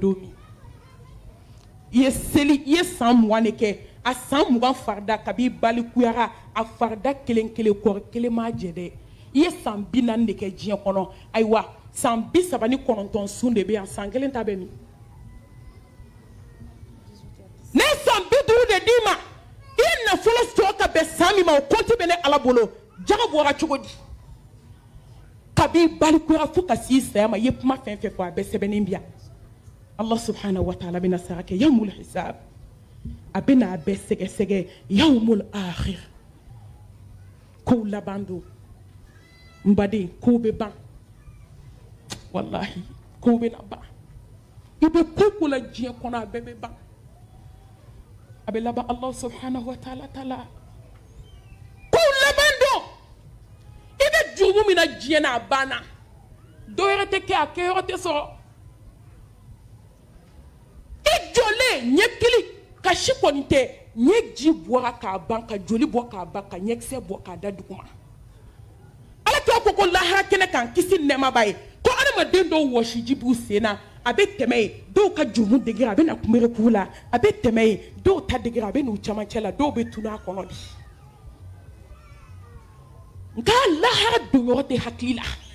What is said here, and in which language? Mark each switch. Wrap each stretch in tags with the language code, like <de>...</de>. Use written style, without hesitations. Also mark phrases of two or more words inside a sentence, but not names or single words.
<bm>don min i ye seli i ye san 20 de kɛ a san 20 farida kabi balikuyara a farida kelen kelen kɔrɔ kelen m'a jɛ dɛ i ye san 40 de kɛ diɲɛ kɔnɔ ayiwa san 39 sun de bɛ yan san kelen ta bɛ min ne san 50 de d'i ma i ye nafolo sɔrɔ ka bɛn san min ma o kɔnti bɛ ne ala bolo jaga bɔra cogo di kabi balikuyara fo ka s'i saya ma i ye kuma fɛn fɛn fɔ a bɛɛ sɛbɛnnen bi yan</bm> <ar>الله سبحانه وتعالى</ar> <bm>bɛna sara kɛ</bm> <ar>يوم الحساب</ar> <bm>a bɛna a bɛɛ sɛgɛsɛgɛ</bm> <ar>يوم الآخر</ar> <bm>kow laban don n baden kow bɛ ban wallahi kow bɛna ban i bɛ ko o ko la diɲɛ kɔnɔ a bɛɛ bɛ ban a bɛ laban</bm> <ar>الله سبحانه وتعالى</ar> <bm>la kow laban don i bɛ jurumu min na diɲɛ na a banna dɔwɛrɛ tɛ kɛ a kɛyɔrɔ tɛ sɔrɔ ɲɛ kili kasi kɔni tɛ ɲɛ ji bɔra k'a ban ka joli bɔ k'a ban ka ɲɛkisɛ bɔ k'a da duguma ala k'a fɔ ko lahara kɛnɛ kan kisi nɛɛma b'a ye ko adamaden dɔw wɔsiji b'u sen na a bɛ tɛmɛ yen dɔw ka jurumu degera a bɛ na kunbere k'u la a bɛ tɛmɛ yen dɔw ta degera a bɛ n'u camancɛ la dɔw bɛ tunu a kɔnɔ bi nka lahara donyɔrɔ tɛ hakili la</bm>